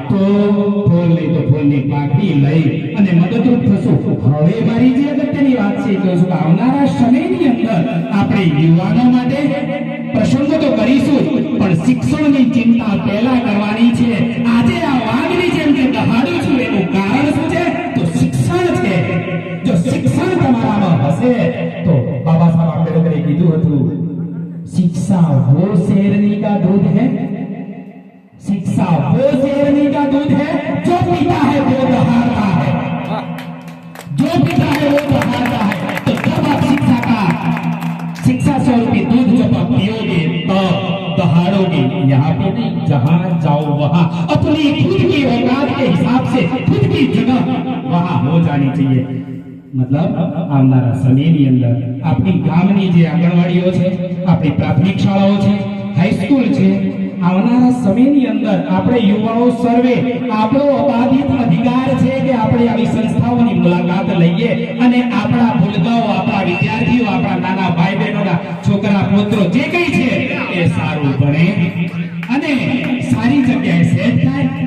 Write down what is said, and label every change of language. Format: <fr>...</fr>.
<gu>માહિતી લઈ અને મદદરૂપ થશું. હવે મારી જે અગત્યની વાત છે એ કહું છું કે આવનારા સમયની અંદર આપણે યુવાનો માટે પ્રસંગો તો કરીશું પણ શિક્ષણની ચિંતા પહેલા કરવાની છે. આજે આ વાઘની જેમ જે દહાડું છું એનું કારણ શું છે? તો શિક્ષણ છે. જો શિક્ષણ તમારામાં હશે તો બાબા સાહેબ આંબેડકરે કીધું હતું,</gu> <hi>शिक्षा वो शेरनी का दूध है, शिक्षा वो शेरनी का दूध है जो पीता है वो दहाड़ता है, जो पीता है वो दहाड़ता है. तो जब आप शिक्षा स्वरूपी दूध जब आप पियोगे तो दहाड़ोगे. यहाँ पे नहीं, जहाँ जाओ वहाँ अपनी खुद की औकात के हिसाब से खुद की जगह वहाँ हो जानी चाहिए. मतलब</hi> <gu>આવનારા સમયની અંદર આપણી ગામની જે આંગણવાડીઓ છે, આપણી પ્રાથમિક શાળાઓ છે, હાઈસ્કૂલ છે, આવનારા સમયની અંદર આપણે યુવાઓ સર્વે આપણો અબાધિત અધિકાર છે કે આપણે આવી સંસ્થાઓની મુલાકાત લઈએ અને આપણા ભૂલકાઓ, આપણા વિદ્યાર્થીઓ, આપણા નાના ભાઈ બહેનોના છોકરા પુત્રો જે કંઈ છે એ સારું ભણે અને સારી જગ્યાએ સેટ થાય.</gu>